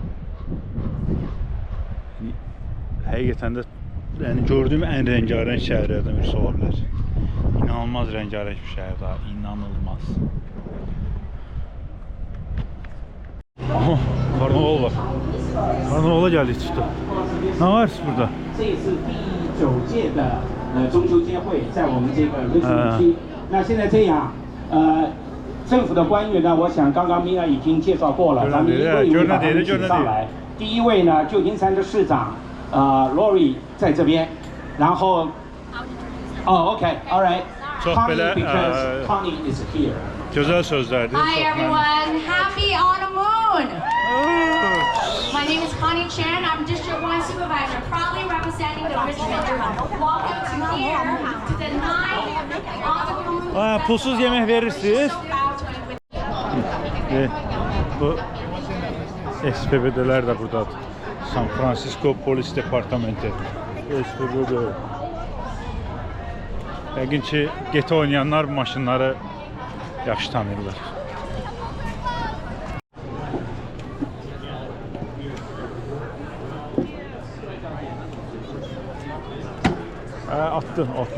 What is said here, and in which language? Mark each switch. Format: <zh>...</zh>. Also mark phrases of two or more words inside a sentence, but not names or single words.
<tr>Yani, həqiqətən də yani gördüğüm en rengarenk şehirlerden birisi olabilir. İnanılmaz rengarenk bir şehir daha, inanılmaz. Aha, karnaval var. Karnavala geldik işte. Ne var burada?</tr> <zh>这是第9届的中秋节会，在我们这个瑞士区。那现在这样，政府的官员呢，我想刚刚米娅已经介绍过了，咱们一位一位把他们请上来。第一位呢，旧金山的市长Lori 在这边，然后</zh> <en>OK，all right，Connie because Connie is here。</en> <tr>Güzel sözlerdi.</tr> <en>Hi everyone, happy autumn moon! My name is Connie Chan, I'm District 1 Supervisor, proudly representing the Richmond. Welcome to here, to the 9th autumn moon.</en> <az>Pulsuz yemek verirsiniz.</az> <tr>Bu SPB'deler de burada.</tr> <az>San Francisco Polis Departamenti. SPB'de. Yəqin ki, GTA oynayanlar bu maşınları yaxşı tanıyırlar.</az> <tr>Attı.</tr>